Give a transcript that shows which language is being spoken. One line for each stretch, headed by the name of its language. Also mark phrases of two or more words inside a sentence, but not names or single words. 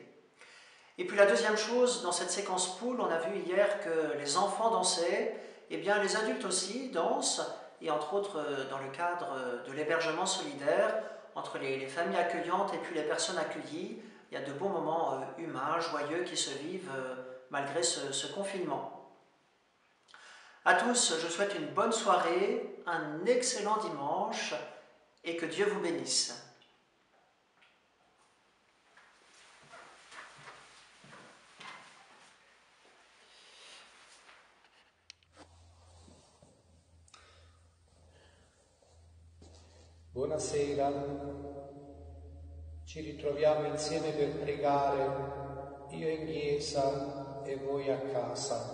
French: Et puis la deuxième chose, dans cette séquence poule, on a vu hier que les enfants dansaient, et bien les adultes aussi dansent, et entre autres dans le cadre de l'hébergement solidaire, entre les familles accueillantes et puis les personnes accueillies, il y a de beaux moments humains, joyeux qui se vivent malgré ce confinement. À tous, je souhaite une bonne soirée, un excellent dimanche et que Dieu vous bénisse.
Italian: Buonasera, ci ritroviamo insieme per pregare, io in chiesa e voi a casa.